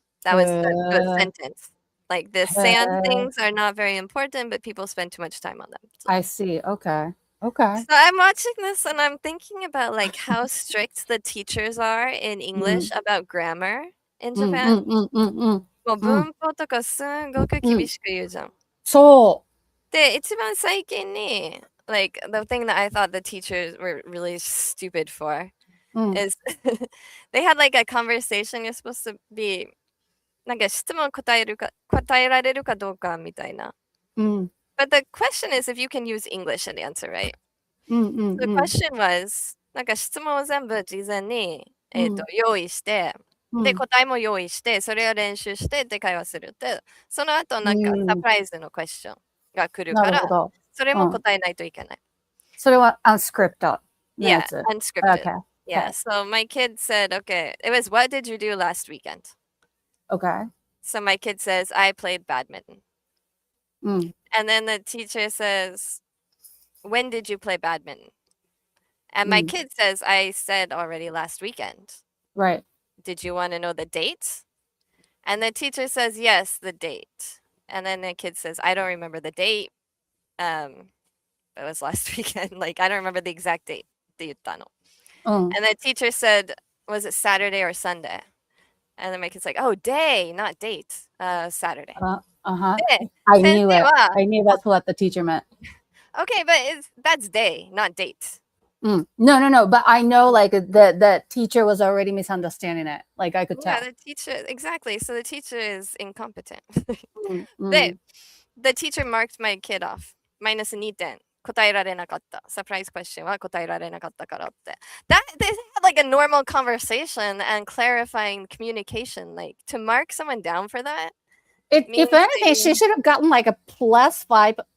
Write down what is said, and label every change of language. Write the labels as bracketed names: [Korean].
[English] That was a good sentence. Like the sand things are not very important, but people spend too much time on them. So. I see. Okay. So I'm watching this and I'm thinking about like how strict the teachers are in English about grammar in Japan. [Japanese] もう文法とかすごく厳しく言うじゃん。そう。で、一番最近に [English] like the thing that I thought the teachers were really stupid for is they had like a conversation. You're supposed to be [Japanese] なんか質問答えられるかどうかみたいな。 [English] But the question is if you can use English in the answer, right? The question was [Japanese] なんか質問を全部事前に用意して、で、答えも用意して、それを練習してで会話するって、その後なんかサプライズのクエスチョンが来るから、それも答えないといけない。それは unscripted のや [English] Yeah, [Japanese] つ。 [English] unscripted. Okay. Yeah, so my kid said, okay, it was, what did you do last weekend? Okay. So my kid says, I played badminton. Mm. And then the teacher says, when did you play badminton? And my kid says, I said already last weekend. Right. Did you want to know the date? And the teacher says, yes, the date. And then the kid says, I don't remember the date. It was last weekend. Like, I don't remember the exact date. And the teacher said, was it Saturday or Sunday? And then my kid's like, oh, day, not date. Saturday. I knew it. I knew that's what the teacher meant. Okay, but that's day, not date. No. But I know like the teacher was already misunderstanding it. Like I could tell. Yeah, the teacher, exactly. So the teacher is incompetent. The teacher marked my kid off. [Japanese] -2 点。答えられなかった。 [English] Surprise question [Japanese] は答えられなかったからって。 [English] That they had like a normal conversation and clarifying communication. Like to mark someone down for that. If anything, she should have gotten like a +5